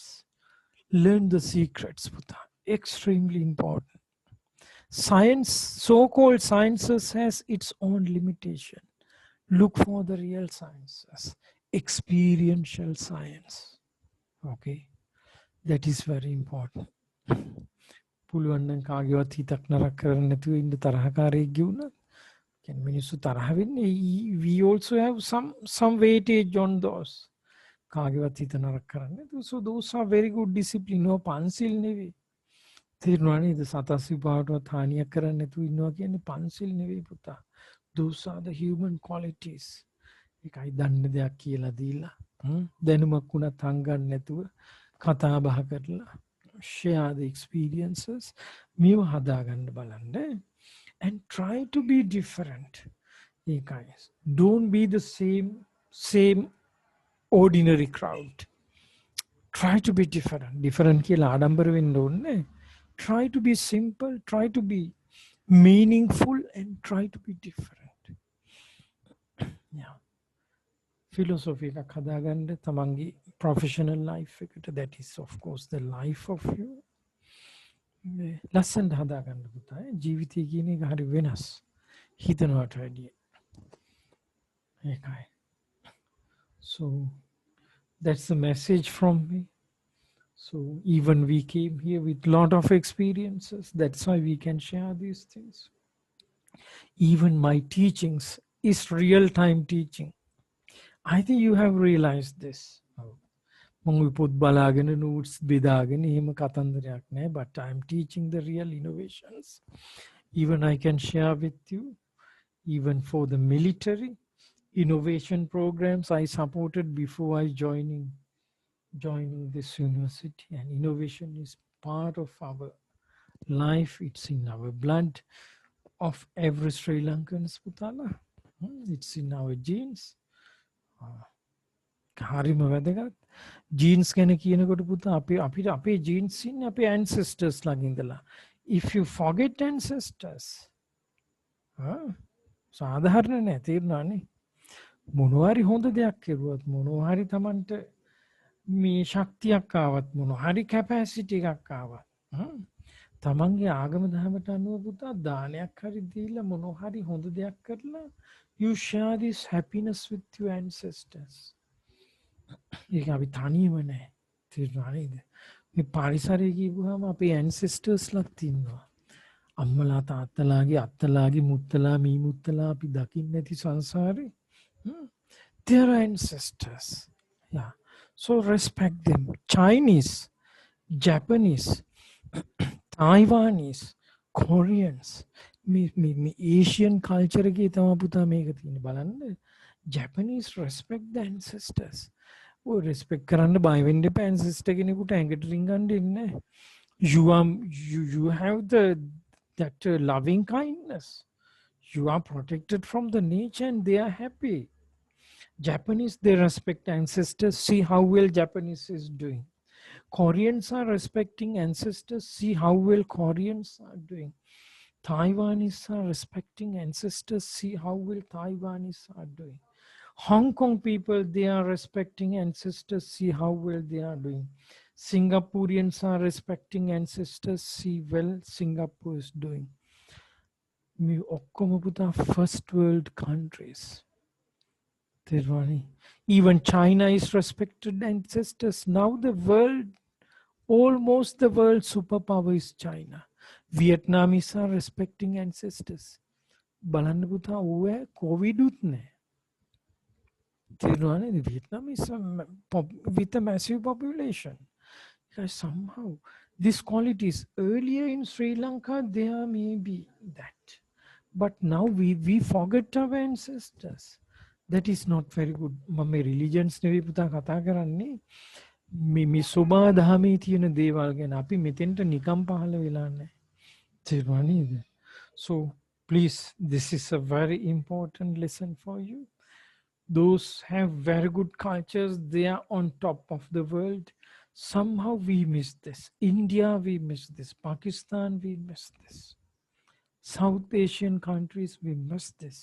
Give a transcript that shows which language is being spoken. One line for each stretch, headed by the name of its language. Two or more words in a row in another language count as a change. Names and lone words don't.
English: Learn the secrets, Buddha. Extremely important. Science, so-called sciences, has its own limitation. Look for the real sciences, experiential science. Okay, that is very important.
Sinhala: පුළුවන් නම් කාගේවත් හිතක් නරක කරන්න නැතුව ඉන්න තරහකාරයෙක් ගියුණා. කියන්නේ මිනිස්සු තරහ වෙන්නේ.
English: We also have some weightage on those.
Sinhala: කාගේවත් හිත නරක කරන්න නැතුව.
English: So those are very good discipline.
Sinhala: No පන්සිල් නෙවෙයි. තේරුණා නේද? සතසිපාටවත් හානියක් කරන්න නැතුව ඉන්නවා කියන්නේ පන්සිල් නෙවෙයි පුතා.
English: Those are the human qualities.
Sinhala: එකයි දන්න දෙයක් කියලා දීලා දැනුමක් වුණත් හංගන්න නැතුව කතා බහ කරලා
English: share the experiences
Sinhala: මේව හදාගන්න බලන්න
English: and try to be different. Hey guys, don't be the same ordinary crowd. Try to be different. Different
Sinhala: කියලා ආඩම්බර වෙන්න ඕනේ.
English: Try to be simple, try to be meaningful and try to be different. Yeah. Philosophy
Sinhala: එකක් හදාගන්න තමන්ගේ
English: professional life එකට, that is of course the life of you.
Sinhala: ලස්සනට හදාගන්න පුතා. ජීවිතය කියන එක හරි වෙනස්. හිතනවට වැඩිය. ඒකයි.
English: So that's the message from me. So even we came here with lot of experiences. That's why we can share these things. Even my teachings is real-time teaching. I think you have realized this.
Sinhala: මම පොත් බලාගෙන notes බෙදාගෙන එහෙම කතන්දරයක් නෑ,
English: but I am teaching the real innovations. Even I can share with you, even for the military innovation programs I supported before I joining this university, and innovation is part of our life. It's in our blood of every Sri Lankan putala. It's in our genes.
Sinhala: හරිම වැදගත්. ජීන්ස් ගැන කියනකොට පුතා අපිට අපේ ජීන්ස් ඉන්නේ අපේ ancestors ළඟ ඉඳලා.
English: If you forget ancestors,
Sinhala: සාධාරණ නෑ, තේරුණානේ. මොනවාරි හොඳ දෙයක් කෙරුවත්, මොනවාරි Tamanට මේ ශක්තියක් ආවත්, මොනවාරි capacity එකක් ආවත්, තමන්ගේ ආගම දහමට අනුව පුතා දානයක් හරි දීලා මොනවාරි හොඳ දෙයක් කරලා,
English: you share this happiness with your ancestors.
Sinhala: ඒක අපි තනියම නෑ, තේරුණා නේද? මේ පරිසරය කියපුවාම අපේ ancestors ලත් ඉන්නවා. අම්මලා තාත්තලාගේ අත්තලාගේ මුත්තලා මී මුත්තලා අපි දකින්න නැති සංසාරේ.
English: Their ancestors. Yeah. So respect them. Chinese, Japanese, Taiwanese, Koreans.
Sinhala: මේ
English: Asian culture
Sinhala: එකේ තමයි පුතා මේක තියෙන්නේ. බලන්න.
English: Japanese respect the ancestors.
Sinhala: ඔය respect කරන්න බය වෙන්න එපා ancestor කෙනෙකුට ඇඟට රිංගන්න ඉන්නේ.
English: You have that loving kindness. You are protected from the nature and they are happy. Japanese, they respect ancestors. See how well Japanese is doing. Koreans are respecting ancestors. See how well Koreans are doing. Taiwanese are respecting ancestors. See how well Taiwanese are doing. Hong Kong people, they are respecting ancestors. See how well they are doing. Singaporeans are respecting ancestors. See well Singapore is doing.
Sinhala: මේ ඔක්කොම පුතා
English: first world countries. Even China is respected ancestors. Now the world, almost the world superpower is China. Vietnamese are respecting ancestors.
Sinhala: බලන්න පුතා ඕව COVID උත් නෑ.
English: Vietnam is with a massive population. Because somehow these qualities earlier in Sri Lanka, there may be that. But now we forget our ancestors. That is not very good.
Sinhala: මම religions නෙවෙයි පුතා කතා කරන්නේ. මේ සෝබා දහමේ තියෙන දේවල් ගැන අපි මෙතෙන්ට නිකම් පහළ වෙලා නැහැ. තේරුණා නේද?
English: So please, this is a very important lesson for you. Those have very good cultures. They are on top of the world. Somehow we miss this. India, we miss this. Pakistan, we miss this. South Asian countries, we miss this.